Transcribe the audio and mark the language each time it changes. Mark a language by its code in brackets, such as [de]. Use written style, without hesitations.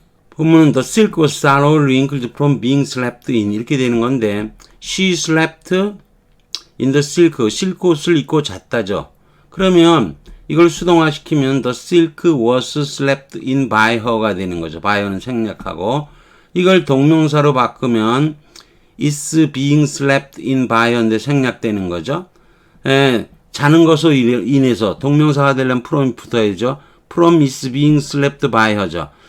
[en] 본문은 the silk was sorrow wrinkled from being slept in [ko] 이렇게 되는 건데 [en] she slept in the silk [ko] 실크옷을 입고 잤다죠. 그러면 이걸 수동화시키면 [en] the silk was slept in by her [ko] 가 되는 거죠. by는 생략하고 이걸 동명사로 바꾸면 [en] is being slept in by her [ko] 인데 생략되는 거죠. 자는 것으로 인해서 동명사가 되려면 from이 붙어야죠. [en] from is being slept by her죠.